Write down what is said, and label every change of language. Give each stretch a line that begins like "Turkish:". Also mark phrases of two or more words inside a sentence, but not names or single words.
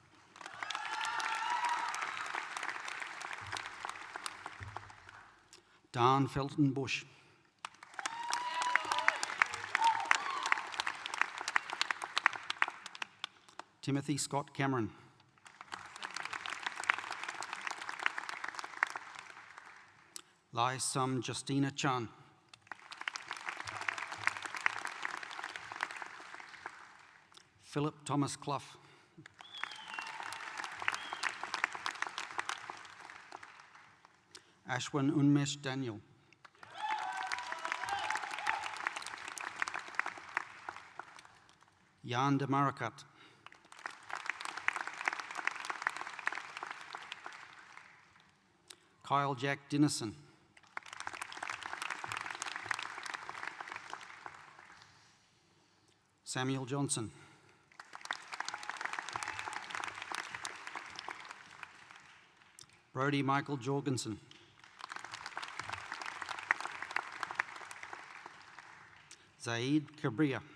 English: Dan Felton Bush. Timothy Scott Cameron. Lai Sum Justina Chan. Philip Thomas Clough. Ashwin Unmesh Daniel. Jan de Marakat. Kyle Jack Dinnison. Samuel Johnson. Brody Michael Jorgensen. Zaid Cabria.